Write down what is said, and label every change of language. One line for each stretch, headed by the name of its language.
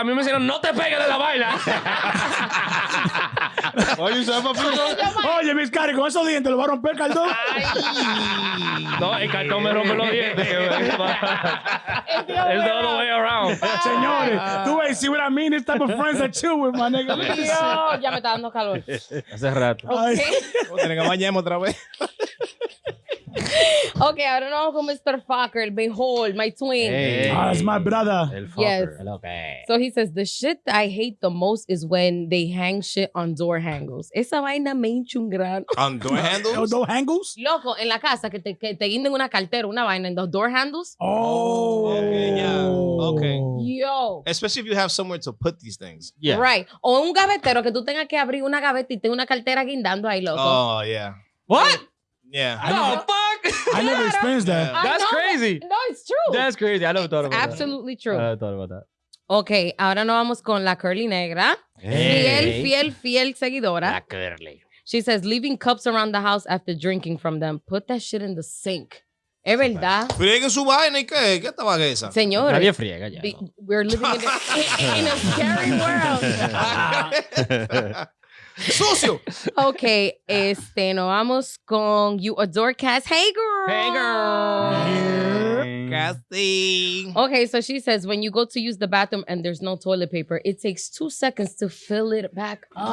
Spanish: A mí me dijeron, no te pegues de la vaina. Oye, ¿sabes, papito? Oye, mis caras, con esos dientes le va a romper el cartón. No, el cartón me rompe los dientes.
English: It's the other way around.
Spanish: Señores, tú ves,
English: see what I mean? This type of friends that chill with, my nigga.
Spanish: Dios, ya me está dando calor. Hace rato. Ay. Tienen que bañarme otra vez. Okay, ahora nos vamos con Mr.
English: Fucker, el Behold, my twin. That's my brother.
Spanish: El
English: Yes. fucker. Okay. So he says, the shit I hate the most is when they hang shit on door handles.
Spanish: Esa vaina me hincha un gran...
English: On door handles? Those handles?
Spanish: Loco, en la casa, que te guinden una cartera, una vaina en los
English: door handles. Oh. Okay, yeah. Okay. Yo. Especially if you have somewhere to put these things. Yeah.
Spanish: Right. O un gavetero que tú tengas que abrir una gaveta y tenga una cartera guindando ahí, loco.
English: Oh, yeah. What? Yeah. No, fuck. I never experienced that. I That's know crazy. No, it's true. That's crazy. I never thought about that. Absolutely true. I never thought about that.
Spanish: Ok, ahora nos vamos con la curly negra. Fiel seguidora. Curly.
English: She says, leaving cups around the house after drinking from them. Put that shit in the sink.
Spanish: Es verdad. Frieguen su vaina y qué. ¿Qué esta vagueza? Señores. Nadie friega ya.
English: the-
Spanish: ¿no?
English: we're living in a scary world.
Spanish: ¡Sucio! Ok, nos vamos con You Adore Cass.
English: Hey, girl. Hey, girl. Casting. Okay, so she says, when you go to use the bathroom and there's no toilet paper, it takes 2 seconds to fill it back up.